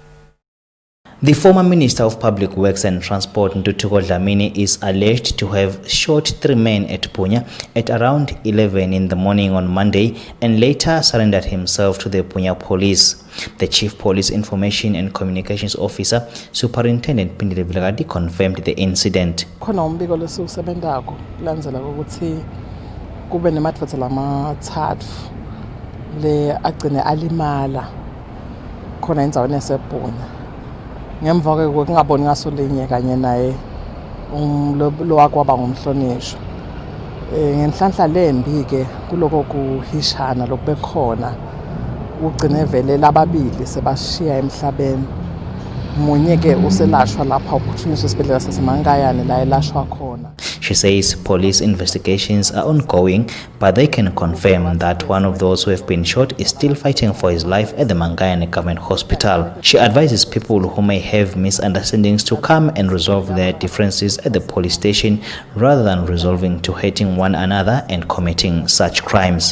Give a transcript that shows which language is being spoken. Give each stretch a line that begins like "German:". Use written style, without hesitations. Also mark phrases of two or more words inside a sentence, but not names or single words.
English: The former Minister of Public Works and Transport Ntuthuko Dlamini is alleged to have shot 3 men at Punya at around 11 in the morning on Monday and later surrendered himself to the Punya police. The Chief Police Information and Communications Officer, Superintendent Pindile Vilagati, confirmed the incident.
Swati: Khona umbiko lesisebenzako kulandzela ukuthi kube nemadvodza lamatsatfu le agcine alimala khona endzaweni yasePunya. Ngemva ke kungaboni ngaso linye kanye naye lo wakwaba ngumhlonishwa ngenhlanhla lembi ke kuloko kuhishana lokubekhona ugcine vele lababili sebashiya emhlabeni munye ke uselashwa lapha ukuthunyiswa esibhedlela saseMangayane la elashwa khona.
English: She says police investigations are ongoing, but they can confirm that one of those who have been shot is still fighting for his life at the Mangayane Government Hospital. She advises people who may have misunderstandings to come and resolve their differences at the police station rather than resolving to hating one another and committing such crimes.